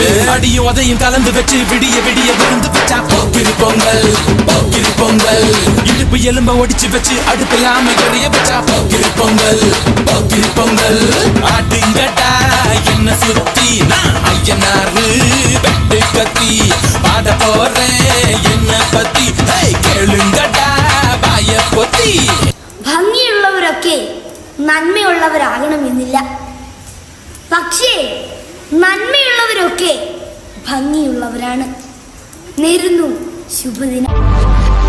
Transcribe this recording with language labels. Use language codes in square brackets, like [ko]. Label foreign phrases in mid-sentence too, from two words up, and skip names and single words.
[ta] அடியும் உதையும் கலந்து வச்சு விடிய விடிய விழுந்து வச்சா போக்கிரி பொங்கல், போக்கிரி பொங்கல். இடுப்பு எலும்ப ஒடிச்சு வச்சு அடுப்பில்லாம எறிய வச்சா போக்கிரி பொங்கல். பொங்கல் ஆட்டுங்கடா என்ன சுத்தி நான் ஐயனாரு வெட்டு கத்தி பாட போறேன் என்ன பத்தி கேளுங்கடா வாய பொத்தி. [ml] ഭംഗിയുള്ളവരൊക്കെ നന്മയുള്ളവരാകണമെന്നില്ല, പക്ഷേ നന്മയുള്ളവരൊക്കെ ഭംഗിയുള്ളവരാണ്. നേരുന്നു ശുഭദിനം.